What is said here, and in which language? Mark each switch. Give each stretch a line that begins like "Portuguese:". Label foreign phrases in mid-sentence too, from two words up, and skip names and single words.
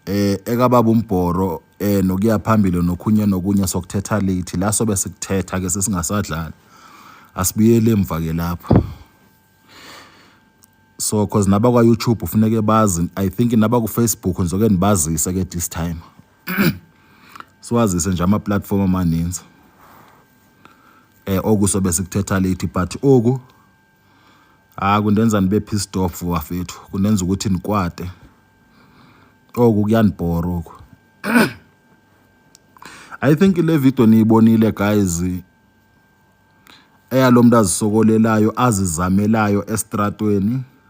Xhosa: ekababa umbhoro nokuya phambili nokunye sokuthetha late la sobe sikuthetha ke sesingasadlali asibuyele emva ke lapho.
English: So cause
Xhosa: naba kwa YouTube ufuneke bazi,
English: I think
Xhosa: naba ku Facebook ngizoke nibazise ke
English: this time.
Xhosa: Siwazise nje ama platform amaninzi okusobe sikuthetha late but oku kundenza nibe
English: pissed off
Xhosa: wafethu, kunenza ukuthi nikwate. Oku kuyanibhora oku.
English: I think
Xhosa: le video niyibonile guys, lo muntu azisokolelayo azizamelayo estratweni.